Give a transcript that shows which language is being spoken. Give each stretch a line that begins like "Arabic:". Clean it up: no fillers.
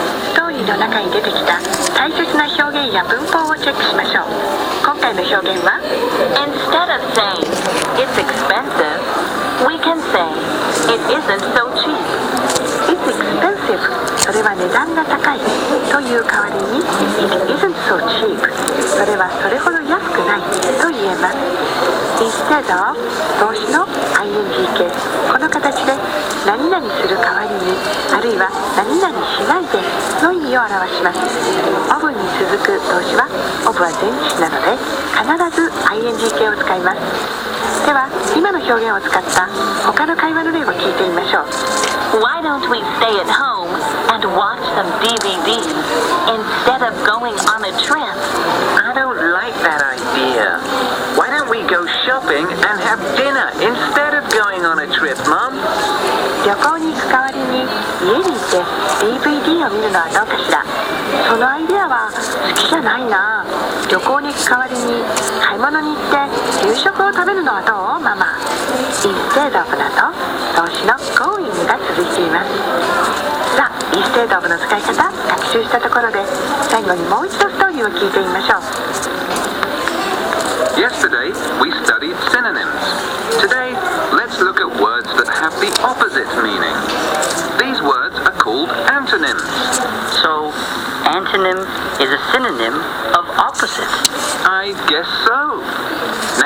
Japanese: ストーリーの中に出てきた大切な表現や文法をチェックしましょう。今回の表現は
English: Instead of saying, it's expensive, we can say, it isn't so cheap. It's expensive
Japanese: それは値段が高いという代わりに
English: It isn't so cheap
Japanese: それはそれほど安くないと言えます。 Instead of 動詞の ing 形、この形で何々する代わりにあるいは何々しないでの意味を表します。 of に続く動詞は of は前置詞なので必ず ing 形を使います。では今の表現を使った他の会話の例を聞いてみましょう。
English: Why don't we stay at home and watch some DVDs instead of going on a trip? I don't like that idea. Why don't we go shopping and have dinner instead of going on a trip, Mum?
Japanese: 旅行に行く代わりに家にいて DVD を見るのはどうかしら。そのアイデアは好きじゃないな。旅行に行く代わりに買い物に行って夕食を食べるのはどうママ。 Instead of だと動詞の going が続いています。さあ Instead of の使い方学習したところで最後にもう一度ストーリーを聞いてみましょう。
English: Yesterday, we studied synonyms. Today, the opposite meaning. These words are called antonyms. So, antonym is a synonym of opposite. I guess so.